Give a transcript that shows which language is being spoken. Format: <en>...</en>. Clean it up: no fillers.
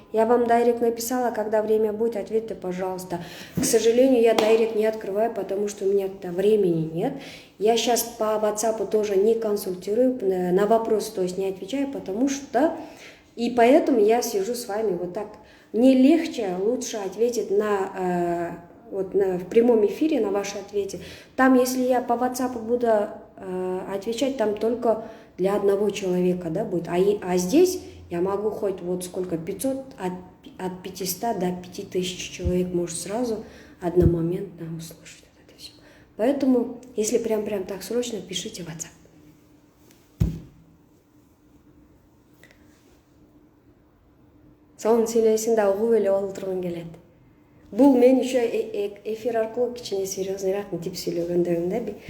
<ru>Я вам дайрект написала, когда время будет, ответьте, пожалуйста. К сожалению, я дайрект не открываю, потому что у меня времени нет. Я сейчас по WhatsApp тоже не консультирую, на вопросы, то есть не отвечаю, потому что... И поэтому я сижу с вами вот так. Мне легче, лучше ответить в прямом эфире на ваши ответы. Там, если я по WhatsApp буду отвечать, там только для одного человека, да, будет. А здесь я могу хоть вот сколько, 500, от 500 до 5000 человек может сразу одномоментно услышать это все. Поэтому, если прям так срочно, пишите в WhatsApp.</ru> <ky>Сонун сүйлөйсүң да угуп эле олтургум келет. Бул мен еще эфир аркылуу кичине серьезныйраак мынтип сүйлөгөндөмүн да.</ky>